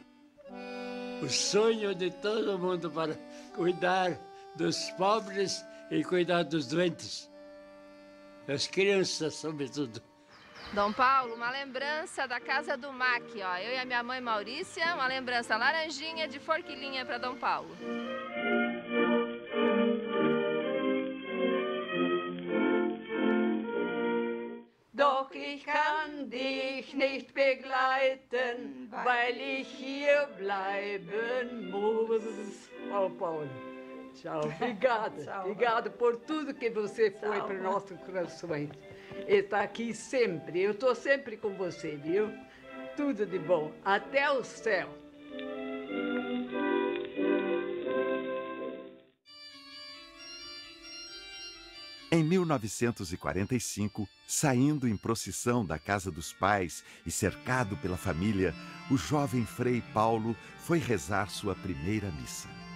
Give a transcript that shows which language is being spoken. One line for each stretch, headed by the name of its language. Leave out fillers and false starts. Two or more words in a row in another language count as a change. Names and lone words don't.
Portuguese: O sonho de todo mundo para cuidar dos pobres e cuidar dos doentes. Das crianças, sobretudo. Dom Paulo, uma lembrança da casa do MAC, ó. Eu e a minha mãe Maurícia, uma lembrança laranjinha de Forquilinha para Dom Paulo.
German: Doch ich kann dich nicht begleiten, weil ich hier bleiben muss.
Portuguese: Ó, Paulo, tchau. Obrigada. Tchau. Obrigada por tudo que você foi para nossos corações. Está aqui sempre. Eu estou sempre com você, viu? Tudo de bom. Até o céu. Em 1945, saindo em procissão da casa dos pais e cercado pela família, o jovem Frei Paulo foi rezar sua primeira missa.